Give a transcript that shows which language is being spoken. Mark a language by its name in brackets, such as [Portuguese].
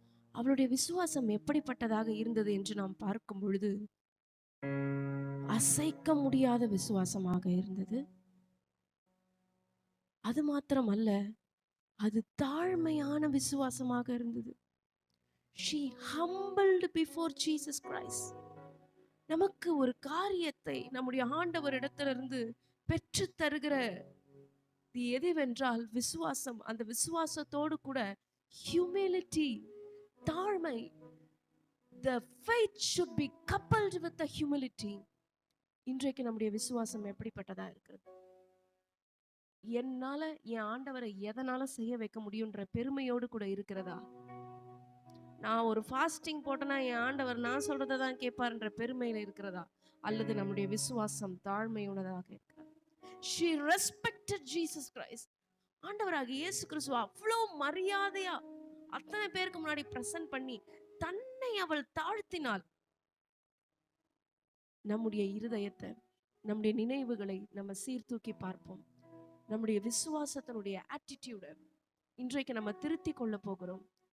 [Tamil] அவளுடைய விசுவாசம் எப்படிப்பட்டதாக இருந்தது என்று நாம் பார்க்கும் பொழுது அசைக்க முடியாத விசுவாசமாக இருந்தது. அது மாத்திரமல்ல, அது தாழ்மையான விசுவாசமாக இருந்தது. [English] She humbled before Jesus Christ. [Tamil] நமக்கு ஒரு காரியத்தை நம்முடைய ஆண்டவரிடத்திலிருந்து பெற்று தருகிற எதுவென்றால் விசுவாசம். அந்த விசுவாசத்தோடு கூட humility, தாழ்மை. [English] The faith should be coupled with the humility. [Tamil] இன்றைக்கு நம்முடைய விசுவாசம் எப்படிப்பட்டதா இருக்கிறது? என்னால என் ஆண்டவரை எதனால செய்ய வைக்க முடியும்ன்ற பெருமையோடு கூட இருக்கிறதா? நான் ஒரு ஃபாஸ்டிங் போட்டேன்னா என் ஆண்டவர் நான் சொல்றதை தான் கேட்பார்ன்ற பெருமையில இருக்கிறதா? அல்லது நம்முடைய விசுவாசம் தாழ்மையுள்ளதாக இருக்கிறதா? [English] She respected Jesus Christ. [Tamil] ஆண்டவராக இயேசு கிறிஸ்துவ அவ்வளோ மரியாதையா அத்தனை பேருக்கு முன்னாடி பிரசன்ட் பண்ணி தன்னை அவள் தாழ்த்தினாள். நம்முடைய இருதயத்தை, நம்முடைய நினைவுகளை நம்ம சீர்தூக்கி பார்ப்போம். நம்முடைய விசுவாசத்தினுடைய ஆட்டிடியூட இன்றைக்கு நம்ம திருத்தி கொள்ள போகிறோம்.